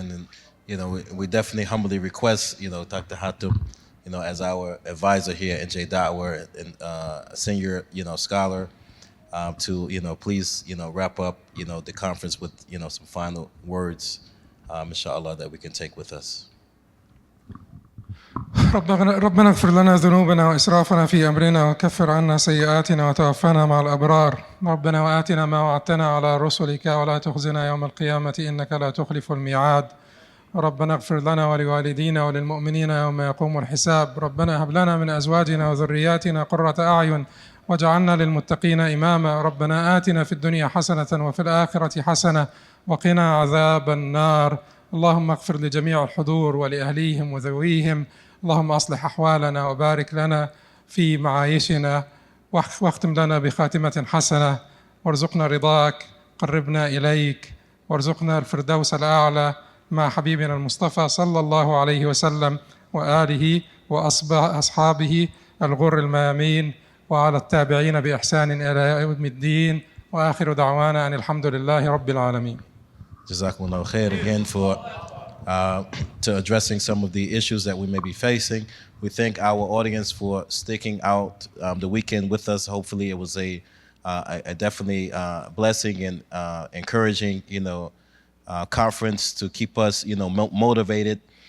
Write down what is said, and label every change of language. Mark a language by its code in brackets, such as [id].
[en] And you know, we definitely humbly request, you know, Dr. Hatem, you know, as our advisor here at J. Dawah and a senior, you know, scholar, to, you know, please, you know, wrap up, you know, the conference with, you know, some final words, inshallah, that we can take with us. [ar] ربنا اغفر لنا ذنوبنا وإسرافنا في أمرنا وكفر عنا سيئاتنا وتوفنا مع الأبرار ربنا وآتنا ما وعدتنا على رسلك ولا تخزنا يوم القيامة إنك لا تخلف الميعاد ربنا اغفر لنا ولوالدينا وللمؤمنين يوم يقوم الحساب ربنا هب لنا من أزواجنا وذرياتنا قرة أعين واجعلنا للمتقين إماما ربنا آتنا في الدنيا حسنة وفي الآخرة حسنة وقنا عذاب النار اللهم اغفر لجميع الحضور ولأهليهم وذويهم اللهم أصلح أحوالنا وبارك لنا في معايشنا واختم لنا بخاتمة حسنة وارزقنا رضاك قربنا إليك وارزقنا الفردوس الأعلى مع حبيبنا المصطفى صلى الله عليه وسلم وآله وأصحابه الغر الميامين وعلى التابعين بإحسان إلى يوم الدين وآخر دعوانا أن الحمد لله رب العالمين. [en] Jazakumullah khair again for to addressing some of the issues that we may be facing. We thank our audience for sticking out the weekend with us. Hopefully it was a definitely blessing and encouraging, you know, conference to keep us, you know, motivated.